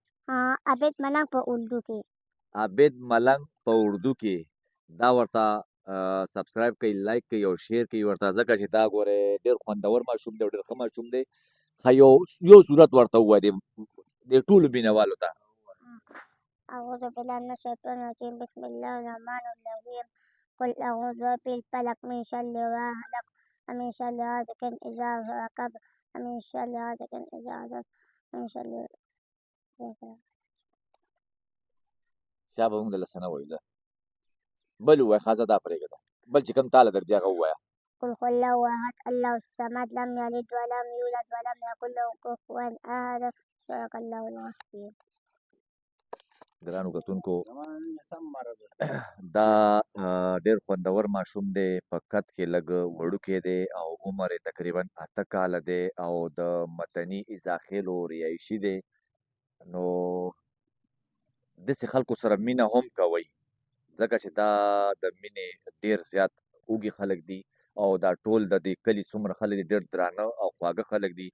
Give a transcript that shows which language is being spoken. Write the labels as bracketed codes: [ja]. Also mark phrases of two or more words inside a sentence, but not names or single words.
[ps] عابد ملنګ په اردو کې. عابد ملنګ په اردو کې. دا ورته سبسکرایب کوئ، لایک کوئ او شیر کوئ ورته، ځکه چې دا ګورې ډېر خوندور ماشوم دی او ډېر ښه ماشوم دی. ښه یو صورت ورته ووایه دې ټولو مینهوالو ته. [ar] أعوذ بالله من الشيطان الرجيم بسم الله الرحمن الرحيم قل أعوذ برب الفلق من شر ما خلق ومن شر غاسق إذا وقب ومن شر غاسق إذا حسد ومن شر [ps] چا به موږ دله څه نه وایو. ده بل ووایه ښځه دا پرېږده، بل چې کوم تاله درځي هغه ووایه. [ar] قل هو الله أحد الله الصمد لم يلد ولم يولد ولم يكن له كفوا أحد صدق الله العظيم. [ps] ګرانو کتونکو دا ډېر خوندور ماشوم دی، په قد کې لږ وړوکی دی او عمر یې تقریبا 8 کاله دی او د متني اضاخیلو ریایشي دی. نو داسې خلکو سره مینه هم کوئ، ځکه چې دا د مینې ډېر زیات اوږي خلک دي او دا ټول د دې کلي څومره خلک دي ډېر درانه او خواږه خلک دي.